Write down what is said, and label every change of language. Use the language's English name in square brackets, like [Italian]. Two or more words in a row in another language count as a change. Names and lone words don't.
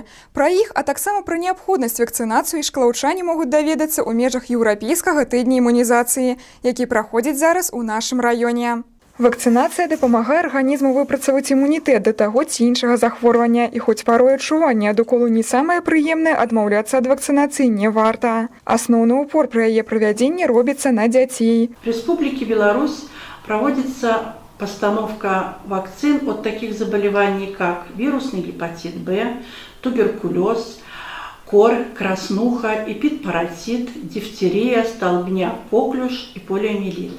[Belarusian] Пра іх, а таксама пра неабходнасць вакцынацыі шклаўчане могуць даведацца ў межах еўрапейскага тыдня імунізацыі, які праходзіць зараз у нашым раёне. Вакцынацыя дапамагае арганізму выпрацаваць імунітэт да таго ці іншага захворвання, і хоць парой адчуванне ад уколу не самае прыемнае, адмаўляцца ад вакцынацыі не варта. Асноўны упор пры яе правядзенні робіцца на дзяцей. [Russian] В Республике Беларусь проводится постановка вакцин от таких заболеваний, как вирусный гепатит Б, туберкулез, кор, краснуха, эпидпаразит, дифтерия, столбняк, коклюш и полиомиелит.